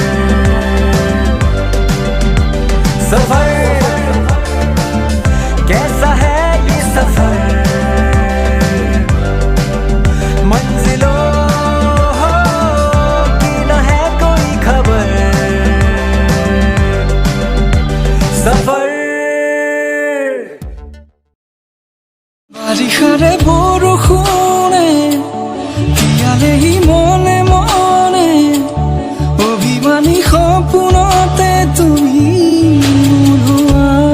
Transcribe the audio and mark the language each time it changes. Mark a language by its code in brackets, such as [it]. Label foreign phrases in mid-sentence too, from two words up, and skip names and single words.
[hi] सफर कैसा है ये सफर, मंजिलों की न है कोई खबर। सफर [as] বাৰিষাৰে বৰষুণে তিয়ালেহি মনে মনে, অভিমানী সপোনতে তুমি ওলোৱা।